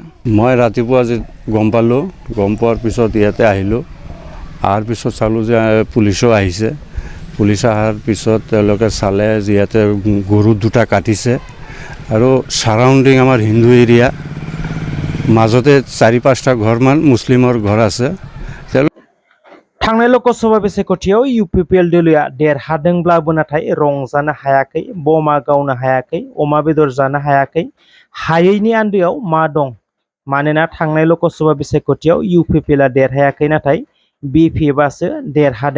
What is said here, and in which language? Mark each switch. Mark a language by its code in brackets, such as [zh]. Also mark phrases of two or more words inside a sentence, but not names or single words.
[as] মই ৰাতিপুৱা আজি গম পালোঁ গম পোৱাৰ পিছত ইয়াতে আহিলোঁ অহাৰ পিছত চালোঁ যে পুলিচো আহিছে পুলিচ অহাৰ পিছত তেওঁলোকে চালে যে ইয়াতে গৰু দুটা কাটিছে আৰু সাৰাউণ্ডিং আমাৰ হিন্দু এৰিয়া মাজতে 4-5টা ঘৰমান মুছলিমৰ ঘৰ আছে [brx] थांनाय ल'कसभा बिसायख'थियाव इउपिपिएल दोलोआ देरहादोंब्लाबो नाथाय रंजानो हायाखै बमा गावनो हायाखै अमा बेदर जानो हायाखै हायैनि आन्दोआव मा दं मानोना थांनाय ल'कसभा बिसायख'थियाव इउपिपिएलआ देरहायाखै नाथाय बिपिएफआसो देरहादों।